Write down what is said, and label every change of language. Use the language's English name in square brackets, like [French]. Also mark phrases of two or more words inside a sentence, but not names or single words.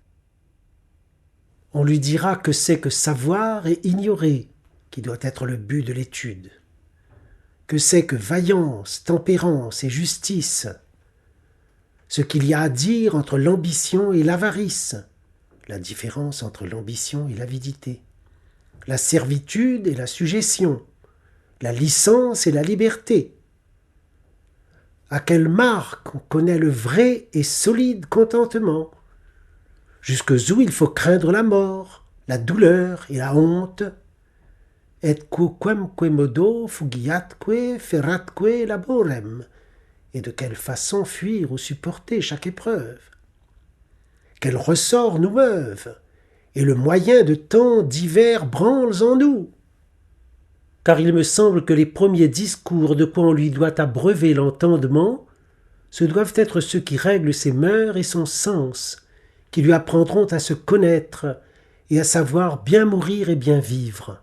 [French] On lui dira que c'est que savoir et ignorer qui doit être le but de l'étude, que c'est que vaillance, tempérance et justice, ce qu'il y a à dire entre l'ambition et l'avarice, la différence entre l'ambition et l'avidité, la servitude et la sujétion, la licence et la liberté. À quelle marque on connaît le vrai et solide contentement, jusqu'où il faut craindre la mort, la douleur et la honte. [Latin] Et quoquemque modo fugiatque feratque laborem, [French] et de quelle façon fuir ou supporter chaque épreuve. Quels ressorts nous meuvent, et le moyen de tant divers branles en nous. Car il me semble que les premiers discours de quoi on lui doit abreuver l'entendement, ce doivent être ceux qui règlent ses mœurs et son sens, qui lui apprendront à se connaître et à savoir bien mourir et bien vivre.